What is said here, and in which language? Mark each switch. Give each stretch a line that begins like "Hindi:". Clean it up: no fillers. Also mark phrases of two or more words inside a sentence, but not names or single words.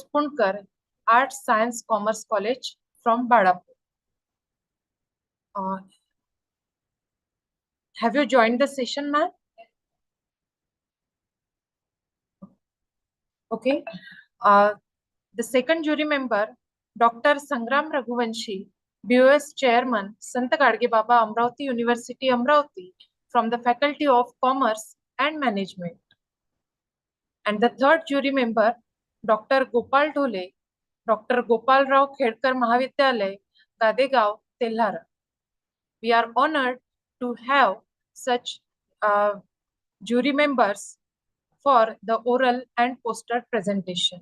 English: Punkar, Arts, Science, Commerce College from Badapur. Have you joined the session, ma'am? Okay. The second jury member, Dr. Sangram Raghuvanshi, BOS Chairman, Sant Gadge Baba, Amravati University, Amravati, from the Faculty of Commerce and Management. And the third jury member, Dr. Gopal Dhole, Dr. Gopal Rao Khedkar Mahavidyalay, Gadegaon, Telhara. We are honored to have such jury members for the oral and poster presentation.